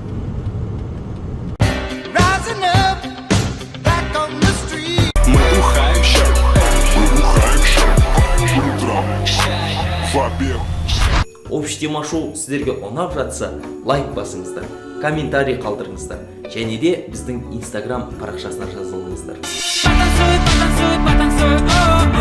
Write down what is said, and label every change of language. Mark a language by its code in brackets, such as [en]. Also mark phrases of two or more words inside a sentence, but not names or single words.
[ru] Мы бухаем ща. Утро. Во-первых. Общий тема [kk] шоу сіздерге ұнап жатса, лайк басыңыздар, комментарий қалдырыңыздар, және де біздің Instagram парақшасына жазылыңыздар. [ru] Потанцуй, потанцуй, потанцуй,